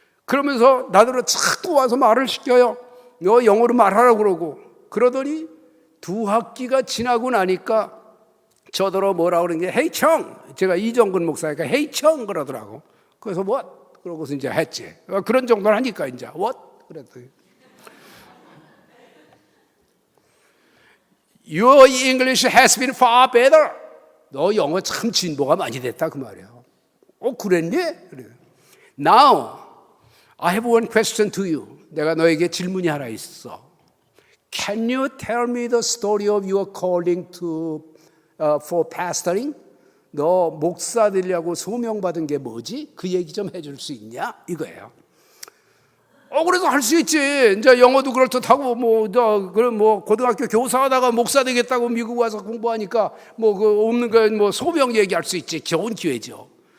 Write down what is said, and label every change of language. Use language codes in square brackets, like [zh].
[ko] 그러면서 나더러 자꾸 와서 말을 시켜요. 너 영어로 말하라고 그러고. 그러더니 2학기가 지나고 나니까 저더러 뭐라 그러는 게 헤이 청, 제가 이정근 목사니까 헤이 청 그러더라고. 그래서 what? 그러고서 이제 했지. 그런 정도는 하니까 이제 what? 그랬더니 [en] Your English has been far better. [ko] 너 영어 참 진보가 많이 됐다 그 말이야. 그랬니? 그래. [en] Now I have one question to you. [ko] 내가 너에게 질문이 하나 있어. [en] Can you tell me the story of your calling for pastoring? [ko] 너 목사 되려고 소명받은 게 뭐지? 그 얘기 좀 해줄 수 있냐? 이거예요. 그래서 할 수 있지. 이제 영어도 그렇듯하고 그럼 고등학교 교사하다가 목사 되겠다고 미국 와서 공부하니까 없는 거 소명 얘기할 수 있지. 좋은 기회죠.